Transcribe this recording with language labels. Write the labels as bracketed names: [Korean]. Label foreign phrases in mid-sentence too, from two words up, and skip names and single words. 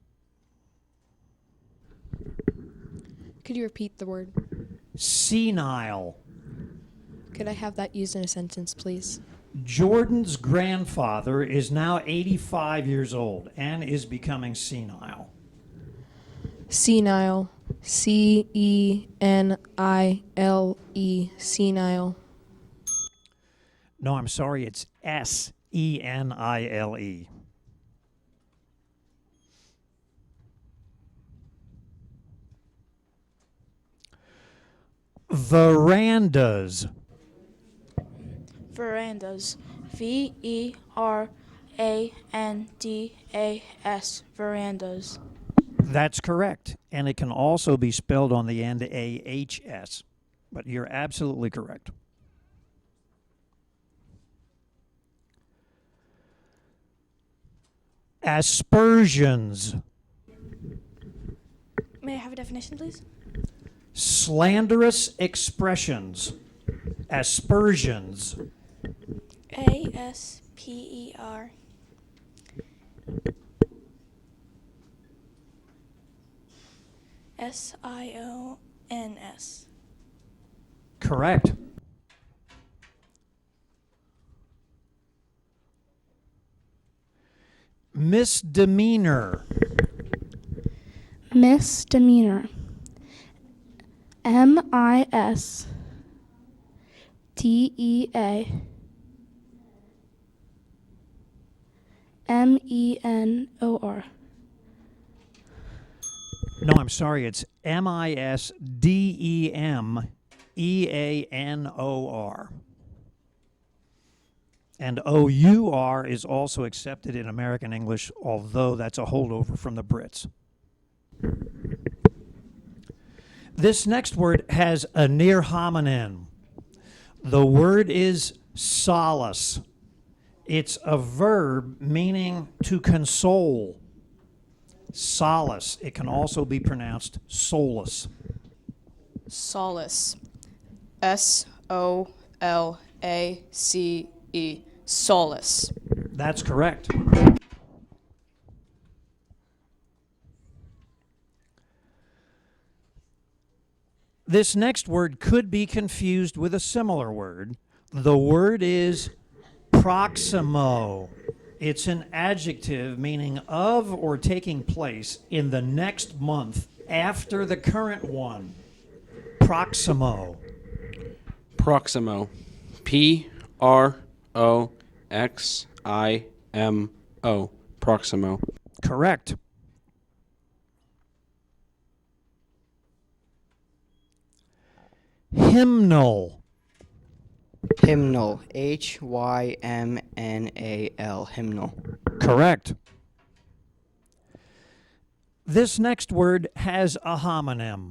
[English] Could you repeat the word? Senile. Could I have that used in a sentence, please? Jordan's grandfather is now 85 years old and is becoming senile. Senile. C-E-N-I-L-E. Senile. No, I'm sorry, it's S-E-N-I-L-E. Verandas. Verandas. V-E-R-A-N-D-A-S. Verandas. That's correct. And it can also be spelled on the end A-H-S. But you're absolutely correct. Aspersions. May I have a definition, please? Slanderous expressions. Aspersions. A-S-P-E-R. S-I-O-N-S. Correct. Misdemeanor. Misdemeanor. M-I-S-T-E-A-M-E-N-O-R. No, I'm sorry. It's M-I-S-D-E-M-E-A-N-O-R. And O-U-R is also accepted in American English, although that's a holdover from the Brits. This next word has a near homonym. The word is solace. It's a verb meaning to console. Solace. It can also be pronounced solace. Solace. S-O-L-A-C-E. Solace. That's correct. This next word could be confused with a similar word. The word is proximo. It's an adjective meaning of or taking place in the next month after the current one. Proximo. Proximo. P-R-O-X-I-M-O. Proximo. Correct. Hymnal. Hymnal. H-Y-M-N-A-L. Hymnal. Correct. This next word has a homonym.